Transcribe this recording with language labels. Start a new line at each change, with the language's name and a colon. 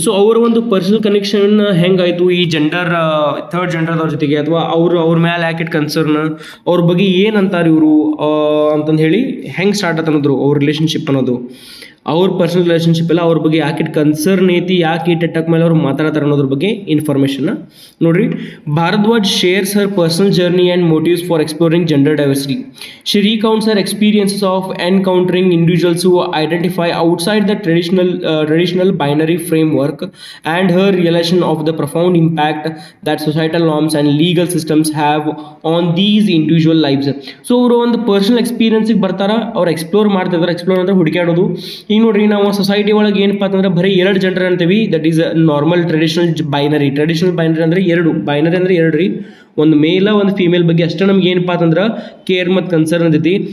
Kannada: So ಅವರ ಒಂದು personal connection ಹೆಂಗಾಯಿತು ಈ ಜೆಂಡರ್ ಥರ್ಡ್ ಜೆಂಡರ್ದವ್ರ ಜೊತೆಗೆ, ಅಥವಾ ಅವ್ರ ಮೇಲೆ ಯಾಕೆ ಕನ್ಸರ್ನ್, ಅವ್ರ ಬಗ್ಗೆ ಏನಂತಾರೆ ಇವರು ಅಂತಂದು ಹೇಳಿ ಹೆಂಗೆ ಸ್ಟಾರ್ಟ್ ಆತ ಅನ್ನೋದು ಅವ್ರ ರಿಲೇಷನ್ಶಿಪ್ ಅನ್ನೋದು, ಅವ್ರ ಪರ್ಸನಲ್ ರಿಲೇಷನ್ಶಿಪ್ ಎಲ್ಲ ಅವ್ರ ಬಗ್ಗೆ ಯಾಕೆ ಕನ್ಸರ್ನ್ ಐತಿ, ಯಾಕೆ ಈ ಟೆಕ್ ಮೇಲೆ ಅವ್ರು ಮಾತಾಡ್ತಾರೆ ಅನ್ನೋದ್ರ ಬಗ್ಗೆ ಇನ್ಫಾರ್ಮೇಷನ್ ನೋಡ್ರಿ.
English: Bhardwaj shares her personal journey and motives for exploring gender diversity. She recounts her experiences of encountering individuals who identify outside the traditional binary framework and her realization of the profound impact that societal norms and legal systems have on these individual lives.
Kannada: So ಅವರು ಒಂದು personal ಎಕ್ಸ್ಪೀರಿಯನ್ಸಿಗೆ ಬರ್ತಾರ, ಅವ್ರು explore ಮಾಡ್ತಿದ್ದಾರೆ. Explore ಅಂದ್ರೆ ಹುಡುಕಾಡೋದು. ಈಗ ನೋಡ್ರಿ, ನಾವು society ಒಳಗೆ ಏನಪ್ಪ ಅಂತಂದ್ರೆ ಬರೀ ಎರಡು ಜೆಂಡರ್ ಅಂತೀವಿ,
English: That is normal traditional binary.
Kannada: Traditional binary ಅಂದ್ರೆ ಎರಡು, ಬೈನರಿ ಅಂದ್ರೆ ಎರಡು ರೀ, ಒಂದು ಮೇಲ ಒಂದು ಫೀಮೇಲ್ ಬಗ್ಗೆ ಅಷ್ಟೇ ನಮ್ಗೆ ಏನಪ್ಪ ಅಂತಂದ್ರೆ ಕೇರ್ ಮತ್ತು ಕನ್ಸರ್ನ್ ಅಂತೈತಿ.